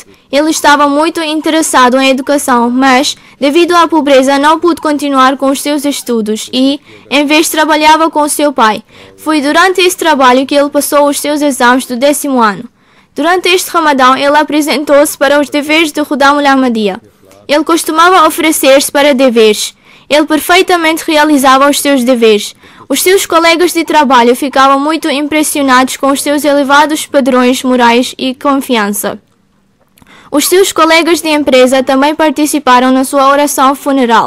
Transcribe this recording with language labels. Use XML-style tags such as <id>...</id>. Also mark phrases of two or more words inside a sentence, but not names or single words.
<pt>Ele estava muito interessado em educação, mas, devido à pobreza, não pôde continuar com os seus estudos e, em vez, trabalhava com seu pai. Foi durante esse trabalho que ele passou os seus exames do 10º ano. Durante este Ramadão, ele apresentou-se para os deveres de Khuddam al-Ahmadiyya. Ele costumava oferecer-se para deveres. Ele perfeitamente realizava os seus deveres. Os seus colegas de trabalho ficavam muito impressionados com os seus elevados padrões morais e confiança. Os seus colegas de empresa também participaram na sua oração funeral.</pt>